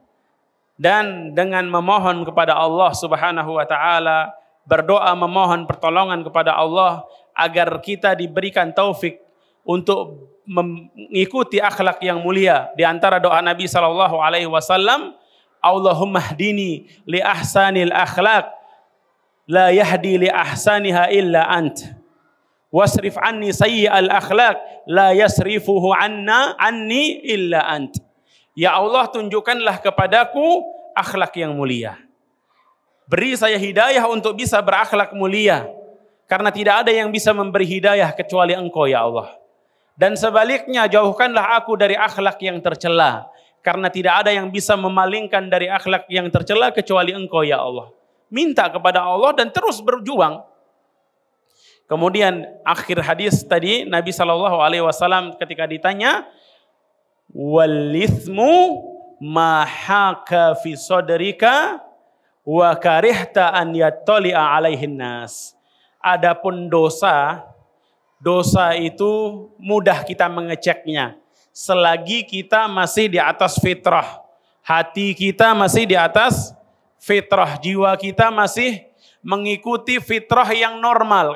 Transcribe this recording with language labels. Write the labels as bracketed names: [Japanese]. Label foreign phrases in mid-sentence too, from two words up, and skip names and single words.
[Indonesian] Dan dengan memohon kepada Allah [Arabic] سبحانه وتعالى, [Indonesian] berdoa memohon pertolongan kepada Allah agar kita diberikan taufik untuk mengikuti akhlak yang mulia. Di antara doa Nabi SAW, [Arabic] اللهم اهدني لأحسن الأخلاق لا يهدي لأحسنها إلا أنت. واصرف عني سيئ الأخلاق لا يصرفه عني إلا أنت. يا الله, [Indonesian] tunjukkanlah kepadaku akhlak yang mulia. Beri saya hidayah untuk bisa berakhlak mulia. Karena tidak ada yang bisa memberi hidayah kecuali Engkau [Arabic] يا الله. [Indonesian] Dan sebaliknya jauhkanlah aku dari akhlak yang tercela. Karena tidak ada yang bisa memalingkan dari akhlak yang tercela kecuali Engkau [Arabic] يا الله. [Indonesian] Minta kepada Allah dan terus berjuang. Kemudian akhir hadis tadi Nabi SAW ketika ditanya, [Arabic] والإثم ما حاك في صدرك وكرهت أن يطلع عليه الناس. [Indonesian] Adapun dosa itu mudah kita mengeceknya selagi kita masih di atas fitrah. Hati kita masih di atas fitrah, jiwa kita masih mengikuti fitrah yang normal.